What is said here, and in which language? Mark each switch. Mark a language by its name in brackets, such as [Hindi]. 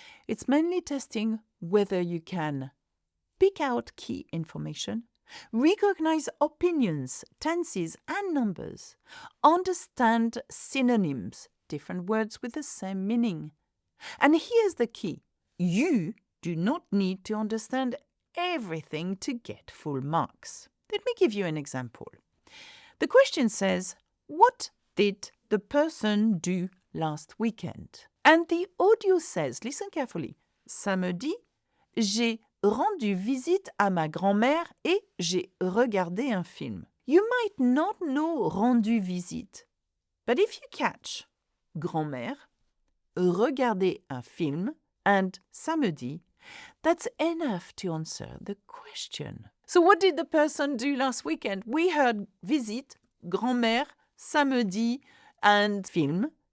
[English] It's mainly testing whether you can pick out key information, recognize opinions, tenses, and numbers, understand synonyms, different words with the same meaning. And here's the key. You do not need to understand everything to get full marks. Let me give you an example. The question says, what did the person do last weekend? And the audio says, listen carefully, [French] samedi, j'ai rendu visite à ma grand-mère et j'ai regardé un film. [English] You might not know rendu visite, but if you catch grand-mère, [French] regarder un film, [English] and samedi, that's enough to answer the question. So what did the person do last weekend? We heard visite, grand-mère, samedi, and film.